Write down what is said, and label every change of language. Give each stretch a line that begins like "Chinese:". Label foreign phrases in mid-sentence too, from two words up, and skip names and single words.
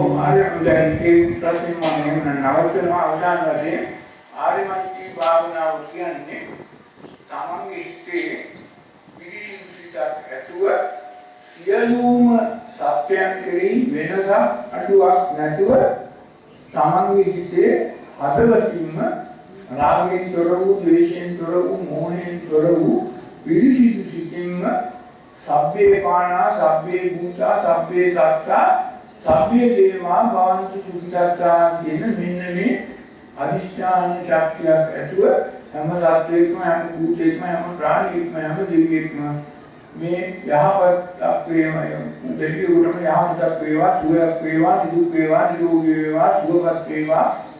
Sinhala: ඔව් දැන් ඒ ප්‍රශ්නේ මම නවත්තනවා අවසාන වශයෙන් ආර්යමෛත්‍රී භාවනාව කියන්නේ තමන්ගේ හිතේ පිරිසිදුසිතක් ඇතුව සියලුම සත්‍යයන් කෙරෙහි වෙනසක් අඩුවක් නැතුව තමන්ගේ හිතේ හදවතින්ම රාගයෙන් තොර වූ, ද්වේෂයෙන් තොර වූ, මෝහයෙන් තොර වූ පිරිසිදු සිතින්ම
Pali: සබ්බේ පානා, සබ්බේ භූතා, සබ්බේ සත්තා, සබ්බේ දේවා භවන්තු සුඛිතා
Sinhala: කියන මෙන්න මේ අදිෂ්ඨාන ශක්තියක් ඇතුව හැම සත්වයකම, හැම භූතයකම, හැම ප්‍රාණියෙක්ම, හැම දෙවියෙක්ම මේ යහපත් වේවා, දෙවියෙකුටම යහපතක් වේවා, සුවයක් වේවා, නිදුක් වේවා, නිරෝගී වේවා, සුවපත් වේවා.